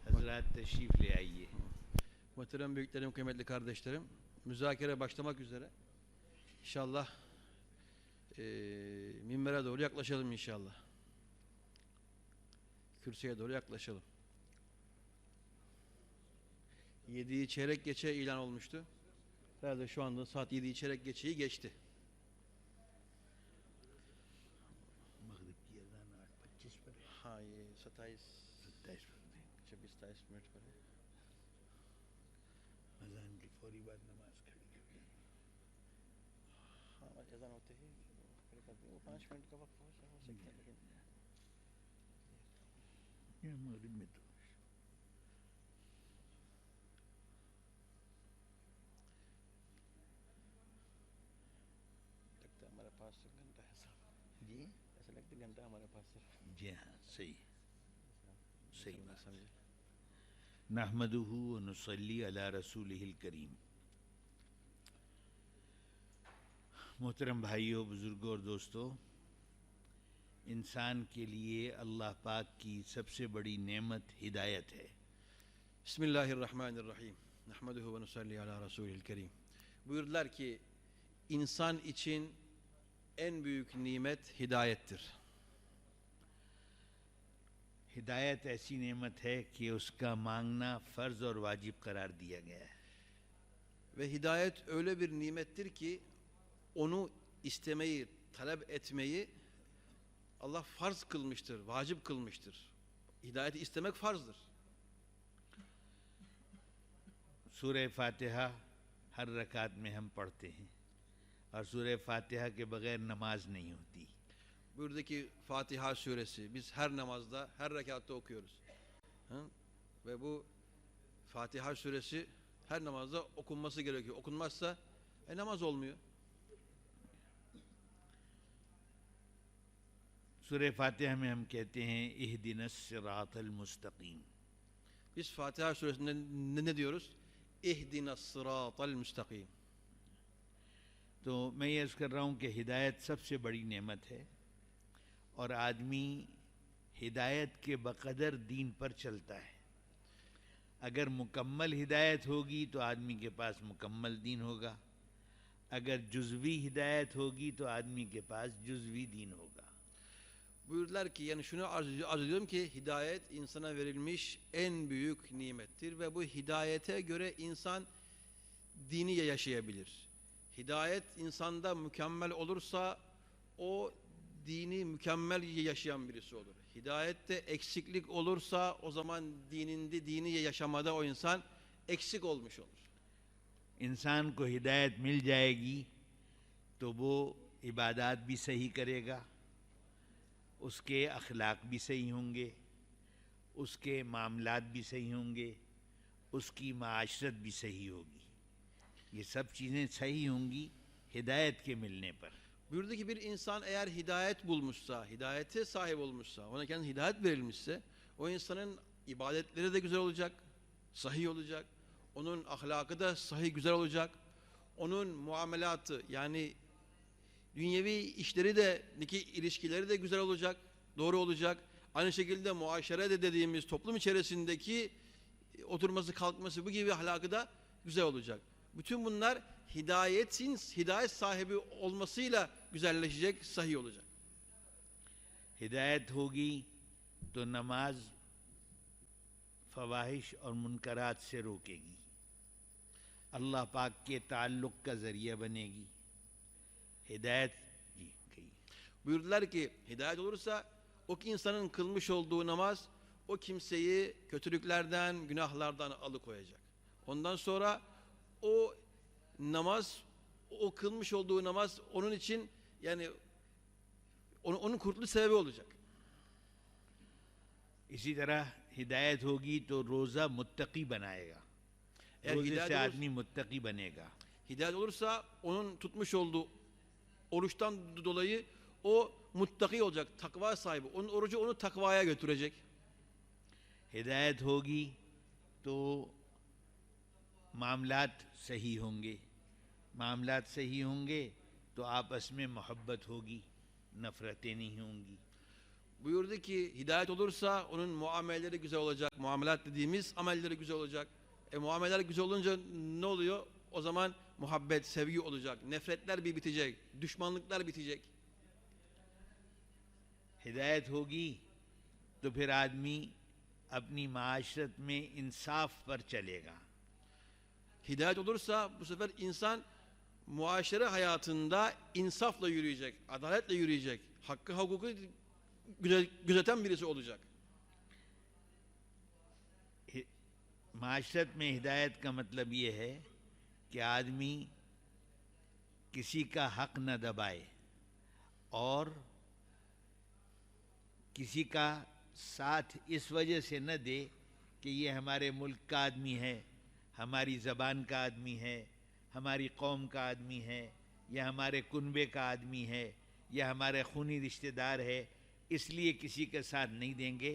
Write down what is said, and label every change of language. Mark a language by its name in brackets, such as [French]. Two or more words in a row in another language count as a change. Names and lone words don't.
[Urdu] حضرات تشریف لے آئیے. [Turkish] Muhterem büyüklerim, kıymetli kardeşlerim, müzakere başlamak üzere. İnşallah minbere doğru yaklaşalım inşallah. Kürsüye doğru yaklaşalım. 7'yi çeyrek geçe ilan olmuştu. Herhalde şu anda saat 7'yi çeyrek geçeyi geçti. [Urdu] مغرب کی اذان 8:25 پر ہے. ہاں، یہ 27 منٹ پر ہے. اذان کی فوری بعد نماز کھڑی ہوگی. ہاں، اذان ہوتے ہی وہ 5 منٹ کا وقت ہو سکتا ہے، لیکن یہ مغرب میں تو لگتا ہے ہمارے پاس گھنٹہ ہے صاحب. جی ایسا لگتا ہے گھنٹہ ہمارے پاس ہے. جی ہاں، صحیح صحیح بات. سمجھے. [Arabic] نحمده ونصلي على رسوله الكريم. [Urdu] محترم بھائیوں، بزرگوں اور دوستوں، انسان کے لیے اللہ پاک کی سب سے بڑی نعمت ہدایت ہے. [Arabic] بسم الله الرحمن الرحيم. نحمده ونصلي على رسوله الكريم. [Turkish] Buyurdular ki insan için en büyük nimet hidayettir. [Urdu] ہدایت ایسی نعمت ہے کہ اس کا مانگنا فرض اور واجب قرار دیا گیا ہے. [Turkish] Ve hidayet öyle bir nimettir ki onu istemeyi, talep etmeyi Allah farz kılmıştır, vacip kılmıştır. Hidayeti istemek farzdır. [Urdu] سورہ فاتحہ ہر رکعت میں ہم پڑھتے ہیں اور سورہ فاتحہ کے بغیر نماز نہیں ہوتی. [Turkish] Buradaki Fatiha suresi biz her namazda, her rekatta okuyoruz. Hı? Ve bu Fatiha suresi her namazda okunması gerekiyor. Okunmazsa namaz olmuyor. [Urdu] سورہ فاتحہ میں ہم کہتے ہیں [Arabic] اهدنا الصراط المستقيم. [Turkish] Biz Fatiha suresinde ne diyoruz? [Arabic] اهدنا الصراط المستقيم. [Urdu] تو میں یہ عرض کر رہا ہوں کہ ہدایت سب سے بڑی نعمت ہے اور آدمی ہدایت کے بقدر دین پر چلتا ہے. اگر مکمل ہدایت ہوگی تو آدمی کے پاس مکمل دین ہوگا، اگر جزوی ہدایت ہوگی تو آدمی کے پاس جزوی دین ہوگا. [Turkish] Buyurdular ki yani şunu arz ediyorum ki hidayet insana verilmiş en büyük nimettir ve bu hidayete göre insan dini yaşayabilir. Hidayet insanda mükemmel olursa o dini mükemmel yaşayan birisi olur. Hidayette eksiklik olursa o zaman dini yaşamada o insan eksik olmuş olur. [Urdu] انسان کو ہدایت مل جائے گی تو وہ عبادت بھی صحیح کرے گا، اس کے اخلاق بھی صحیح ہوں گے، اس کے معاملات بھی صحیح ہوں گے، اس کی معاشرت بھی صحیح ہوگی. یہ سب چیزیں صحیح ہوں گی ہدایت کے ملنے پر. [Turkish] Buyurdu ki bir insan eğer hidayet bulmuşsa, hidayete sahip olmuşsa, ona kendi hidayet verilmişse, o insanın ibadetleri de güzel olacak, sahih olacak, onun ahlakı da sahih güzel olacak, onun muamelatı yani dünyevi işleri de, ilişkileri de güzel olacak, doğru olacak. Aynı şekilde muaşere de dediğimiz toplum içerisindeki oturması, kalkması bu gibi ahlakı da güzel olacak. Bütün bunlar hidayet sahibi olmasıyla güzelleşecek, sahih olacak. [Urdu] ہدایت ہوگی تو نماز فواحش اور منکرات سے روکے گی، اللہ پاک کے تعلق کا ذریعہ بنے گی. ہدایت جی کہی. [Turkish] Buyurdular ki hidayet olursa o ki insanın kılmış olduğu namaz o kimseyi kötülüklerden, günahlardan alıkoyacak. Ondan sonra o namaz, o kılmış olduğu namaz onun için yani onun kurtuluş sebebi olacak. [Urdu] اسی طرح ہدایت ہوگی تو روزہ متقی بنائے گا, [Turkish] Eğer [Urdu] روزے سے [Turkish] hidayet, [Urdu] آدمی متقی بنے گا. [Turkish] hidayet olursa onun tutmuş olduğu oruçtan dolayı o muttaki olacak, takva sahibi. Onun orucu onu takvaya götürecek. [Urdu] ہدایت ہوگی تو معاملات صحیح ہوں گے، معاملات صحیح ہوں گے تو آپس میں محبت ہوگی، نفرتیں نہیں ہوں گی. [Turkish] Buyurdu ki hidayet olursa onun muameleleri güzel olacak. Muamelat dediğimiz amelleri güzel olacak. Muameleler güzel olunca ne oluyor? O zaman muhabbet, sevgi olacak. Nefretler bir bitecek. Düşmanlıklar bitecek. [Urdu] ہدایت ہوگی تو پھر آدمی اپنی معاشرت میں انصاف پر چلے گا. [Turkish] Hidayet olursa bu sefer insan muaşere hayatında insafla yürüyecek, adaletle yürüyecek. Hakkı hukuku gözeten birisi olacak. [Urdu] معاشرت میں ہدایت کا مطلب یہ ہے کہ آدمی کسی کا حق نہ دبائے اور کسی کا ساتھ اس وجہ سے نہ دے کہ یہ ہمارے ملک کا آدمی ہے، ہماری زبان کا آدمی ہے، ہماری قوم کا آدمی ہے، یا ہمارے کنبے کا آدمی ہے، یا ہمارے خونی رشتہ دار ہے، اس لیے کسی کا ساتھ نہیں دیں گے.